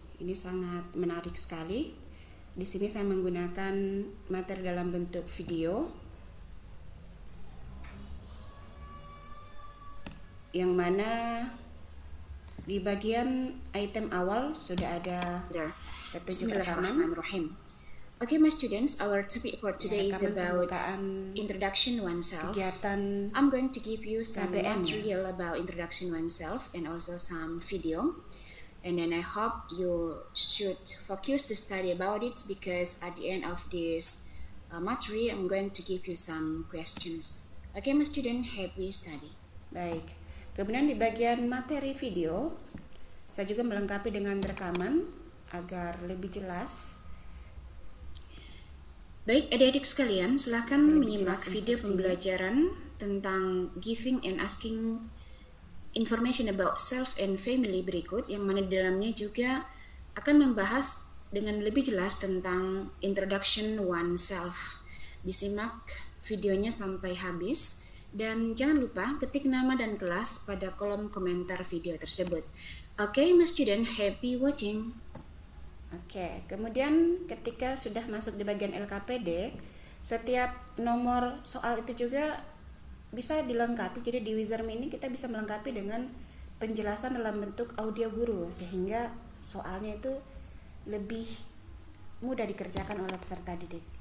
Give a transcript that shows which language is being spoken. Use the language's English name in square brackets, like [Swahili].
[Indonesian] Ini sangat menarik sekali. Di sini saya menggunakan materi dalam bentuk video, yang mana di bagian item awal sudah ada petunjuk rekaman. [English] Okay, my students, our topic for today is about introduction oneself. I'm going to give you some material about introduction oneself and also some video. And then I hope you should focus to study about it, because at the end of this material, I'm going to give you some questions. Okay, my student, happy study. [Indonesian] Baik. Kemudian di bagian materi video, saya juga melengkapi dengan rekaman agar lebih jelas. Baik, adik-adik sekalian, silakan menyimak video pembelajaran tentang [English] giving and asking information about self and family [Indonesian] berikut, yang mana di dalamnya juga akan membahas dengan lebih jelas tentang introduction oneself. Disimak videonya sampai habis, dan jangan lupa ketik nama dan kelas pada kolom komentar video tersebut. [English] Okay, my student, happy watching. [Indonesian] Oke, kemudian ketika sudah masuk di bagian LKPD, setiap nomor soal itu juga bisa dilengkapi. Jadi di Wizard.me ini kita bisa melengkapi dengan penjelasan dalam bentuk audio guru, sehingga soalnya itu lebih mudah dikerjakan oleh peserta didik.